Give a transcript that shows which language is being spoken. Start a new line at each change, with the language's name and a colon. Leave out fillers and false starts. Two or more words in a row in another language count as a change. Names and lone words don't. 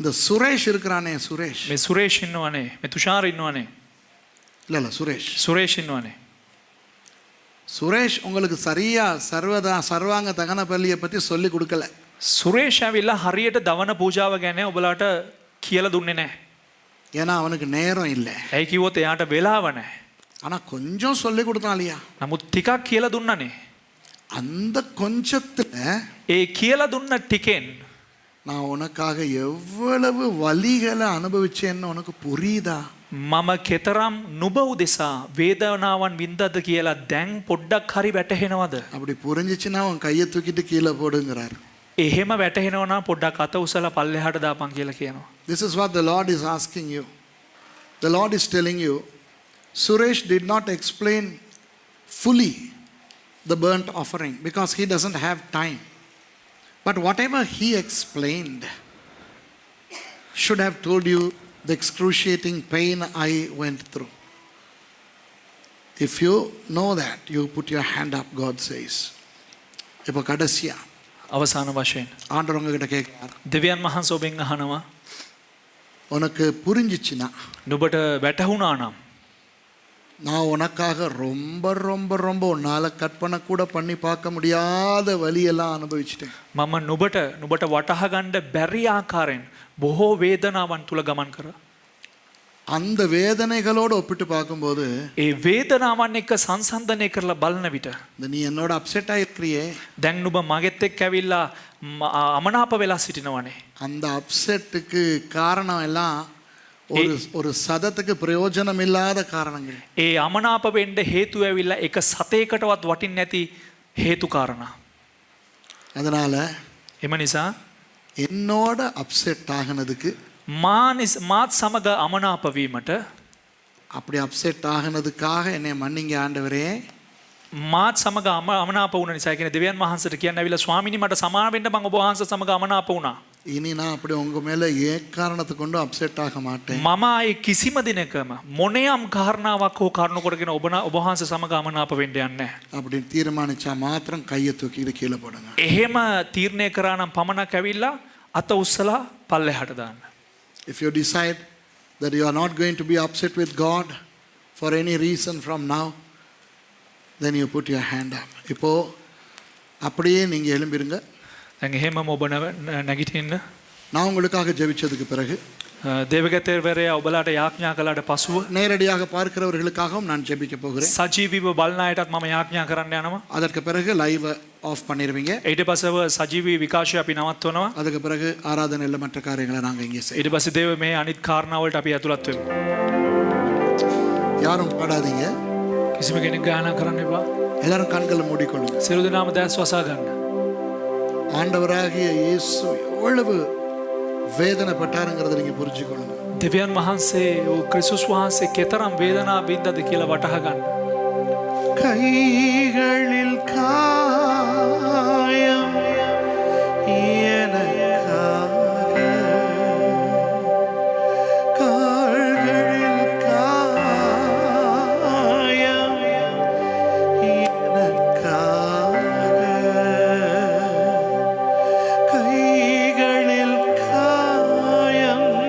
Tamil: இந்த சுரேஷ் இருக்கிறானே சுரேஷ்
Sinhala: මේ සුරේෂ් ඉන්නවනේ මේ තුෂාර ඉන්නවනේ
Tamil: இல்ல சுரேஷ்
Sinhala: සුරේෂ් ඉන්නවනේ
Tamil: சுரேஷ் உங்களுக்கு சரியா சர்வாங்க தகன பள்ளியை பத்தி சொல்லி கொடுக்கல
Sinhala: සුරේෂ් ඇවිල්ලා හරියට දවන පූජාව ගැන ඔබලාට කියලා දුන්නේ නැහැ.
Tamil: ஏன்னா அவனுக்கு நேரம் இல்லை
Sinhala: ඇයි කිව්වොත් එයාට වෙලාව නැහැ.
Tamil: ஆனா கொஞ்சம் சொல்லி கொடுத்தான் இல்லையா
Sinhala: නමුත් ටිකක් කියලා දුන්නනේ.
Tamil: அந்த கொஞ்சத்துல
Sinhala: ඒ කියලා දුන්න ටිකෙන්
Tamil: நான் உனக்காக எவ்வளவு வலிகளை அனுபவிச்சேன்னு உனக்கு புரியுதா
Sinhala: මම කෙතරම් නුඹ උදෙසා වේදනාවන් වින්දද කියලා දැන් පොඩ්ඩක් හරි වැටහෙනවද?
Tamil: அப்படி புரிஞ்சிச்சுன்னா உன் கையை தூக்கிட்டு கீழே போடுங்கிறார்
Sinhala: එහෙම වැටහෙනවා නම් පොඩ්ඩක් අත උසලා පල්ලෙහාට දාපන් කියලා කියනවා.
English: This is what the Lord is asking you. The Lord is telling you, Suresh did not explain fully the burnt offering because he doesn't have time. But whatever he explained should have told you the excruciating pain I went through. If you know that, you put your hand up, God says.
Tamil: இப்போ கடைசியா
Sinhala: අවසාන වශයෙන්
Tamil: ஆண்டவர் உங்ககிட்ட கேட்கிறார்
Sinhala: දෙවියන් වහන්සේ ඔබෙන් අහනවා
Tamil: உனக்கு புரிஞ்சிச்சுன்னா
Sinhala: නුඹට වැටහුණා නම්
Tamil: நான் உனக்காக ரொம்ப ரொம்ப ரொம்ப உன்னால கற்பனை கூட பண்ணி பார்க்க முடியாத வலியெல்லாம் அனுபவிச்சிட்டேன்
Sinhala: මම නුඹට වටහා ගන්න බැරි ආකාරයෙන් බොහෝ වේදනාවන් තුල ගමන් කරා.
Tamil: அந்த வேதனைகளோடு ஒப்பிட்டு பார்க்கும்போது
Sinhala: ඒ වේදනාවන් එක්ක සංසන්දනය කරලා බලන විට
Tamil: இந்த நீ என்னோட அப்செட் ஆயிருக்கிறியே
Sinhala: දැන් නුඹ මගෙත් එක්ක ඇවිල්ලා අමනාප වෙලා සිටිනවනේ.
Tamil: அந்த அப்செட்டுக்கு காரணம் எல்லாம் ஒரு சதத்துக்கு பிரயோஜனம் இல்லாத காரணங்கள்.
Sinhala: ඒ අමනාප වෙන්න හේතුව ඇවිල්ලා එක සතේකටවත් වටින්නේ නැති හේතු කාරණා.
Tamil: அதனால
Sinhala: එම නිසා
Tamil: என்னோட அப்செட் ஆகினதுக்கு
Sinhala: මාත් සමග අමනාප වීමට
Tamil: அப்படி அப்செட் ஆகினதுக்காக என்னை மன்னிங்க ஆண்டவரே
Sinhala: මාත් සමග අමනාප වුණ නිසා කියන දෙවියන් වහන්සේට කියන්න ඇවිල්ලා ස්වාමීනි මට සමාව වෙන්න මම ඔබ වහන්සේ සමග අමනාප වුණා.
Tamil: இனி நான் அப்படி உங்க மேல ஏக்காரணத்தை கொண்டு அப்செட் ஆக மாட்டேன்.
Sinhala: මම ආයේ කිසිම දිනකම මොනියම් කාරණාවක් හෝ කරුණු කොටගෙන ඔබ වහන්සේ සමග අමනාප වෙන්න යන්නේ නැහැ.
Tamil: அப்படி தீர்மானிச்சா மாத்திரம் கையை தூக்கிட்டு கீழே போடுங்க.
Sinhala: එහෙම තීරණය කරා නම් පමණක් ඇවිල්ලා අත උස්සලා පල්ලෙහාට දාන්න.
English: If you decide that you are not going to be upset with God for any reason from now, then you put your hand up.
Tamil: இப்போ அப்படியே நீங்க எழும்பிருங்க.
Sinhala: දැන් එහෙමම ඔබ නැගිටින්න.
Tamil: நான் உங்களுக்காக ஜெபிச்சதுக்கு பிறகு
Sinhala: දේවගතේවරයා ඔබලාට යාඥා කළාට පසුව
Tamil: நேரடியாக பார்க்கிறவர்களுக்காகவும் நான் ஜெபிக்க போகிறேன்.
Sinhala: සජීවීව බලන අයටත් මම යාඥා කරන්න යනවා.
Tamil: அதற்கு பிறகு
English: live off
Tamil: பண்ணிடுவீங்க.
Sinhala: ඊට පස්සෙව සජීවී විකාශය අපි නවත්වනවා.
Tamil: அதுக்கு பிறகு ஆராதனை இல்ல மற்ற காரியங்களை நாங்க இங்கே செய்வோம்.
Sinhala: ඊට පස්සේ දේව මේ අනිත් කාරණාවලට අපි ඇතුළත් වෙමු.
Tamil: யாரும் பாடாதீங்க.
Sinhala: කිසිම කෙනෙක් ගායනා කරන්න එපා.
Tamil: எல்லாரும் கண்களை மூடிக்கொள்ளுங்க.
Sinhala: සියලු දෙනාම දැස් වසා ගන්න.
Tamil: ஆண்டவராகிய இயேசு எவ்வளவு வேதனைப்பட்டாருங்கிறத நீங்க புரிஞ்சுக்கொள்ளுங்க.
Sinhala: දෙවියන් වහන්සේ ක්‍රිස්තුස් වහන්සේ කෙතරම් වේදනාව වින්දාද කියලා වටහා ගන්න.
Tamil: கைகளில் காயம் எனக்காக கால்களில் காயம் எனக்காக கைகளில் காயம்